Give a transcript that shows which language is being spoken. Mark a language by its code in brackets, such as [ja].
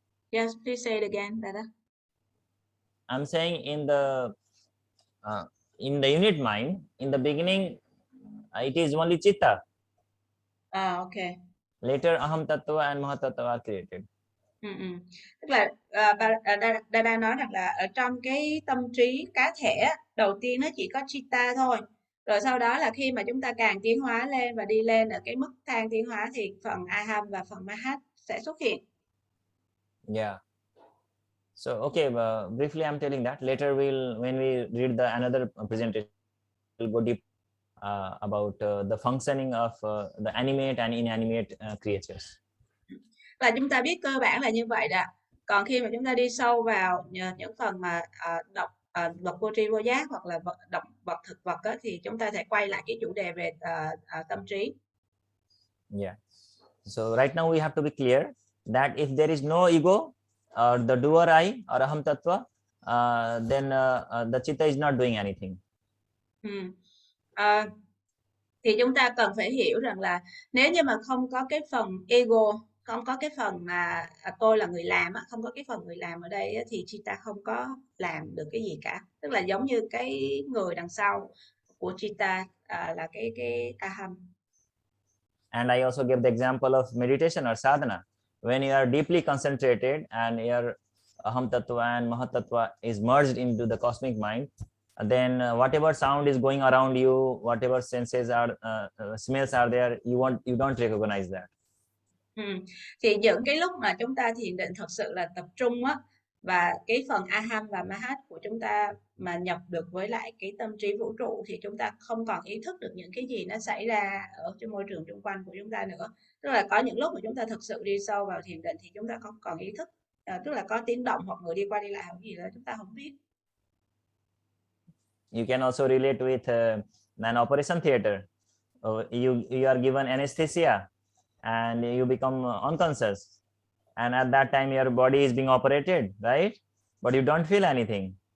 [en] Yes, please say it again, Dada. I'm saying in the unit mind, in the beginning, it is only chitta. Okay. Later, aham tattva and mahat tattva are created. [vi] Tức là Dada nói rằng là ở trong cái tâm trí cá thể đầu tiên nó chỉ có chitta thôi, rồi sau đó là khi mà chúng ta càng tiến hóa lên và đi lên ở cái mức thang tiến hóa thì phần aham và phần mahat sẽ xuất hiện. [en] Yeah. So okay, briefly I'm telling that. Later when we read another presentation, we'll go deep about the functioning of the animate and inanimate creatures. [vi] Là chúng ta biết cơ bản là như vậy đó. Còn khi mà chúng ta đi sâu vào những phần mà đọc vật vô tri vô giác hoặc là động vật thực vật đó, thì chúng ta sẽ quay lại cái chủ đề về tâm trí. [en] Yeah. So right now we have to be clear that if there is no ego or the doer I or aham tattva, then the chitta is not doing anything. [vi] Thì chúng ta cần phải hiểu rằng là nếu như mà không có cái phần ego, không có cái phần mà tôi là người làm, không có cái phần người làm ở đây thì chitta không có làm được cái gì cả. Tức là giống như cái người đằng sau của chitta là cái aham. [en] And I also give the example of meditation or sadhana. When you are deeply concentrated and your aham tattva and mahat tattva is merged into the cosmic mind, then whatever sound is going around you, whatever senses are smells are there, you don't recognize that. [vi] Thì những cái lúc mà chúng ta thiền định thật sự là tập trung á, và cái phần aham và mahat của chúng ta mà nhập được với lại cái tâm trí vũ trụ, thì chúng ta không còn ý thức được những cái gì nó xảy ra ở trong môi trường xung quanh của chúng ta nữa. Tức là có những lúc mà chúng ta thật sự đi sâu vào thiền định thì chúng ta không còn ý thức, tức là có tiếng động hoặc người đi qua đi lại hoặc gì đó chúng ta không biết. [en] You can also relate with an operation theater. You are given anesthesia and you become unconscious, and at that time your body is being operated, right? But you don't feel anything.